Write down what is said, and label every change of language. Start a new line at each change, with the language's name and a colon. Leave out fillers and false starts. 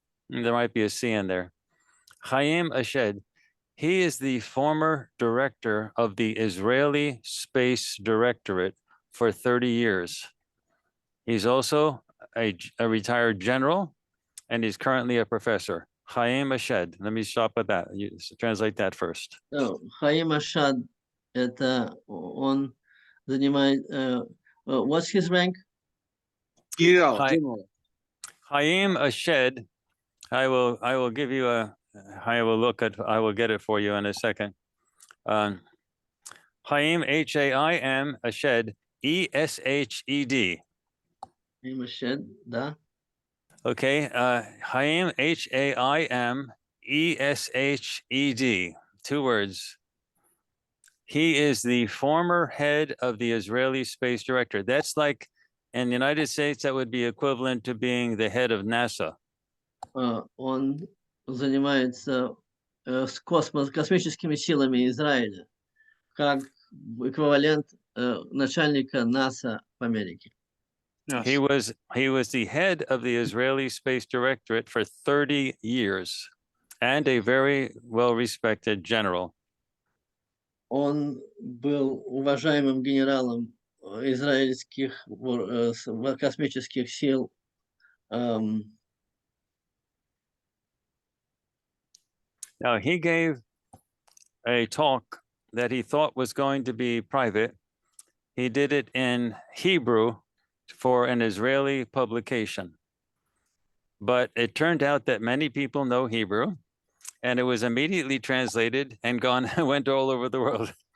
English: There might be a C in there. Chaim Ashed, he is the former director of the Israeli Space Directorate for 30 years. He's also a retired general, and he's currently a professor. Chaim Ashed. Let me stop with that. You translate that first.
Russian: Хаим Ашад, это он занимает,
English: what's his rank? General. Chaim Ashed, I will give you a, I will get it for you in a second. Chaim, H-A-I-M, Ashed, E-S-H-E-D.
Russian: Хаим Ашад, да.
English: Okay, Chaim, H-A-I-M, E-S-H-E-D, 2 words. He is the former head of the Israeli Space Director. That's like, in the United States, that would be equivalent to being the head of NASA.
Russian: Он занимается космическими силами Израиля, как эквивалент начальника НАСА в Америке.
English: Yes. He was the head of the Israeli Space Directorate for 30 years and a very well-respected general.
Russian: Он был уважаемым генералом израильских космических сил.
English: Now, he gave a talk that he thought was going to be private. He did it in Hebrew for an Israeli publication. But it turned out that many people know Hebrew, and it was immediately translated and went all over the world.